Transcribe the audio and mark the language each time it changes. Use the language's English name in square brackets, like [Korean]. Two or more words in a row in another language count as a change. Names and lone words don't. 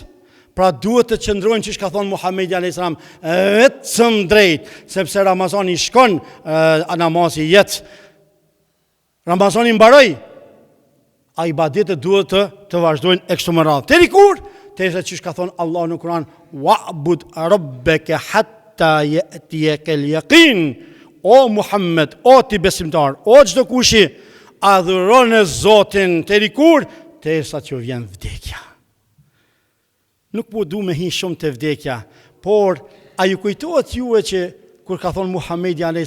[Albanian] Pra duhet të qëndrojnë që shka thonë Muhamedi a.s. vetëm drejt, sepse Ramazani shkon, namazi jetë. Ramazani mbaroj, a ibadetet duhet të vazhdojnë e kështu më radhë. Teri kur? Teri që shka thonë Allah në Kur'an, [Arabic] واعبد ربك حتى يأتيك اليقين. [Albanian] O Muhammed, o ti besimtar, o çdo kushi, adhuron e Zotin. Teri kur? Teri sa që vjen vdekja. Nuk po du me hi shumë të vdekja, por a ju kujtohet juve që kur ka thonë Muhamedi a.s.